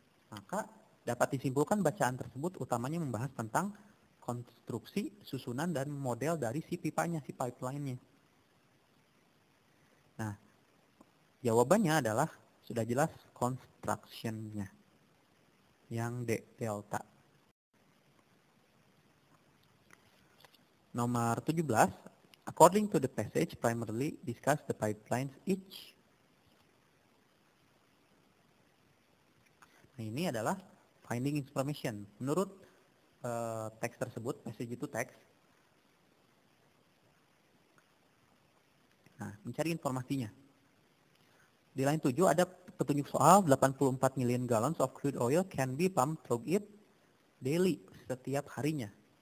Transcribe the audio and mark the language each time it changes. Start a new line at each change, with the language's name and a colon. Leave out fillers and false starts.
Indonesian: Maka dapat disimpulkan bacaan tersebut utamanya membahas tentang konstruksi, susunan, dan model dari si pipanya, si pipeline-nya. Nah, jawabannya adalah sudah jelas construction-nya, yang D, delta. Nomor 17,
English: according to the passage, primarily discuss the pipelines each.
Indonesian: Nah, ini adalah finding information. Menurut teks tersebut, passage itu teks. Nah, mencari informasinya. Di line 7 ada petunjuk soal
English: 84 million gallons of crude oil can be pumped through it daily,
Indonesian: setiap harinya.